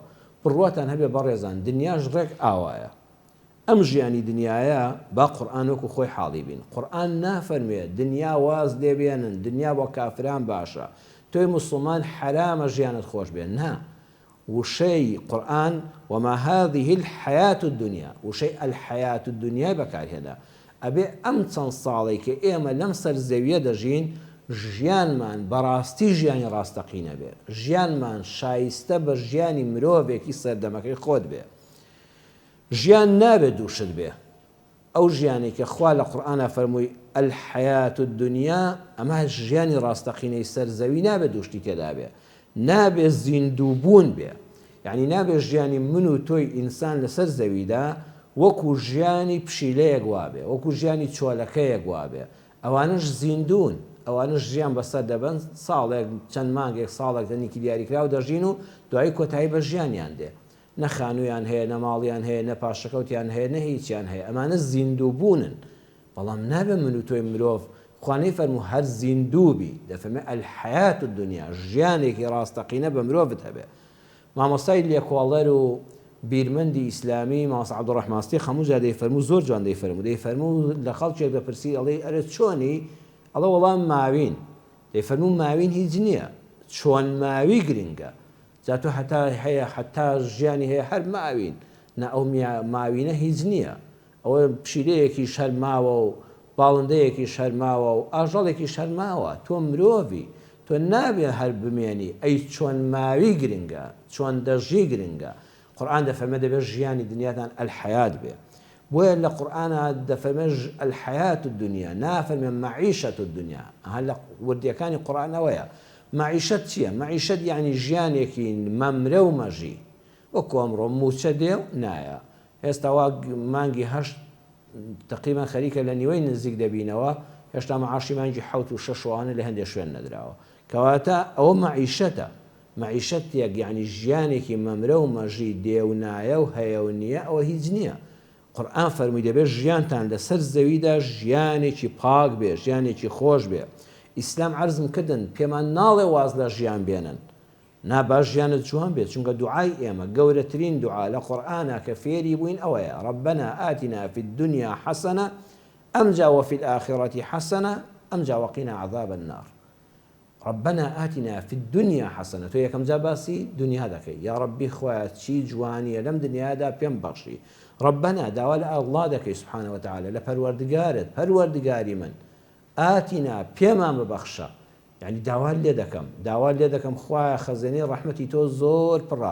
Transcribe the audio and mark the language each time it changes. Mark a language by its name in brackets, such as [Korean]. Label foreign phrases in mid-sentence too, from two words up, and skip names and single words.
[Central Kurdish] بڕواتان هەبێ بەڕێزان دنیاش ڕێک ئاوایە. ئەم ژیانی دنیاە با قورئان وەکو خۆی حاڵی بین. قورئان نافەرمێت دنیا واز لێبێنن، دنیا بۆ کافران باشە، تۆی موسڵمان حرامە ژیانت خۆش بێن. نا، وشەی قورئان [Arabic] وما هذه الحياة الدنيا، [Central Kurdish] وشەی [Arabic] الحياة الدنيا [Central Kurdish] بەکارهێنا. ئەبێ ئەم چەند ساڵی کە ئێمە لەم سەر زەویە دەژین ژیانمان بەڕاستی ژیانی ڕاستەقینە بێ، ژیانمان شایستە بە ژیانی مرۆڤێکی سەردەمەکەی خۆت بێ. ژیان نابێت دووشت بێ. ئەو ژیانی کە خوا لە قورئانە فەرمووی [Arabic] الحياة الدنيا، [Central Kurdish] ئەمە ژیانی ڕاستەقینەی سەرزەوی نابێت دووشتی تێدا بێ، نابێت زیندووبوون بێ. یعنی نابێت ژیانی من و تۆی ئینسان لەسەر زەویدا وەکو ژیانی پشیلەیەک وابێ، وەکو ژیانی چۆلەکەیەک وابێ. ئەوانش زیندون، ئەوانش ژیان بەسەر دەبن، ساڵێک چەند مانگێک ساڵێک دەنیکی دیاریکراو دەژین و دوایی کۆتایی بە ژیانیان دێ. نە خانوویان هەیە، نە ماڵیان هەیە، نە پاشەکەوتیان هەیە، نە هیچیان هەیە. ئەمانە زیندووبوونن. بەڵام نابێ من و تۆی مرۆڤ خوانەی فەرموو هەر زیندووبی، دەفەرمێ [Arabic] الحياة الدنيا، [Central Kurdish] ژیانێکی ڕاستەقینە بە مرۆڤت هەبێ. مامۆستای لێکۆڵەر و بیرمەندی ئیسلامی مامۆستا عەبدوڕەحمان خەمووجا دەیفەرموو، زۆر جوان دەیفەرموو لە خەڵکێک دەپرسی ئەڵێ ئەرێ چۆنی؟ ئەڵێ وەڵام ماوین. دەیفەرموو ماوین هیچ نییە، چۆن ماوی گرنگە. جاتۆ هەتا هەیە حتا ژیانی هەیە هەر ماوین، نا ئەو ماوینە هیچ نییە. ئەوە پشیلەیەکی شەرماوە و باڵندەیەکی شەرماوە و ئاژەڵێکی شەرماوە. تۆ مرۆڤی، تۆ نابێ هەر بمێنی. ئەی چۆن ماوی گرنگە، چۆن دەژی گرنگە. قورئان دەفەرمێ دەبێت ژیانی دنیاتان الحياة بێ. بۆیە لە قورئانە دەفەرمێ [Arabic] الحياة الدنيا، [Central Kurdish] نافەرمێ [Arabic] معیشة الدنيا. [Central Kurdish] هەر لە وردیەکانی قورئانەوەیە. معیشەت چییە؟ معیشەت یعنی ژیانێکی مەمرە و مەژی. وەکو ئەمڕۆ موچە دێ و نایە. ئێستا وا مانگی هەشت تقریبا خەریکە لە نیوەی نزیک دەبینەوە، هێشتا مەعاشی مانگی حەوت و شەش وانە لە هەندێک شوێن نەدراوە. کەواتە ئەوە معیشەتە. معیشەتێک یعنی ژیانێکی مەمرە و مەژی دێ و نایە و هەیە و نییە، ئەوە هیچ نییە. قورئان فەرمووی دەبێت ژیانتان لەسەر زەویدا ژیانێکی پاک بێ، ژیانێکی خۆش بێ. ئیسلام عەرزم کردن پێمان ناڵێ واز لە ژیان بێنن. نا باش ژیانت جوان بێت، چونکە دوعای ئێمە گەورەترین دوعا لە قورئانە کە فێری بووین ئەوەیە [Arabic] ربنا آتنا في الدنيا حسنة أمجا وفي الآخرة حسنة أمجا وقنا عذاب النار. ربنا آتنا في الدنيا حسنة، [Central Kurdish] تو یەکەم جا باسی دنیا دەکەی. یا ربی خوایە چی جوانیە لەم دنیادا پێم بەخشی. ربنا داوا لە ئەڵڵا دەکەی [Arabic] سبحانه وتعالى [Central Kurdish] لە پەروەردگارت، پەروەردگاری من ئاتینا پێمان ببەخشە. یعنی داوا لێ دەکەم خوایە خەزانەی ڕەحمەتی تۆ زۆر پڕە.